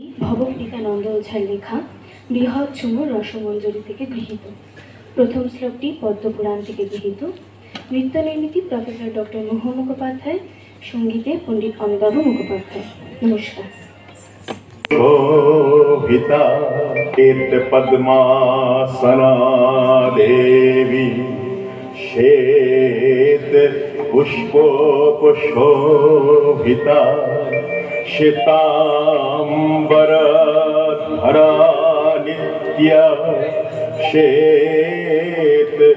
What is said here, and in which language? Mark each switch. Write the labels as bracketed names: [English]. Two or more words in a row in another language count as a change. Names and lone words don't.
[Bangla] ভবপ্রীতানন্দ ওঝার লেখা বৃহৎ ঝুমুর রসমঞ্জরি থেকে গৃহীত। প্রথম শ্লোকটি পদ্মপুরাণ থেকে গৃহীত। নৃত্য নির্মিতি প্রফেসর ডক্টর মোহ মুখোপাধ্যায়, সঙ্গীতে পণ্ডিত অমিতাভ মুখোপাধ্যায়। নমস্কার। [Sanskrit] शोभिता पद्मासना देवी श्वेत पुष्पोपशोभिता श्वेताम्बरधरा नित्या श्वेत